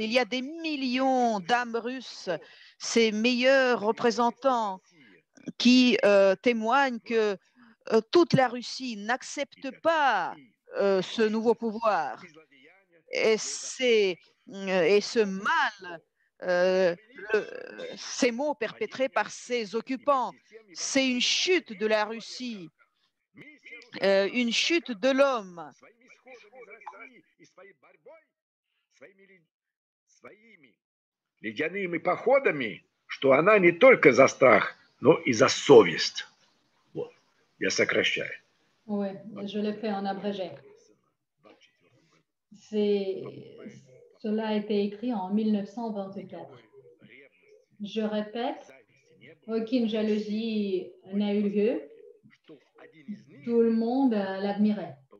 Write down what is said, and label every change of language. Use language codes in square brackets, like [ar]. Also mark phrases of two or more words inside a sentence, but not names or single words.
[fr] Il y a des millions d'âmes russes, ces meilleurs représentants qui témoignent que toute la Russie n'accepte pas ce nouveau pouvoir. Et ce mal, ces maux perpétrés par ces occupants, c'est une chute de la Russie, une chute de l'homme. [ru] Ледяными походами, что она не только за страх, но и за совесть. Вот. Я сокращаю. [fr] Oui, je le fais en abrégé. Cela a été écrit en 1924. Je répète, aucune jalousie n'a eu lieu. Tout le monde l'admirait.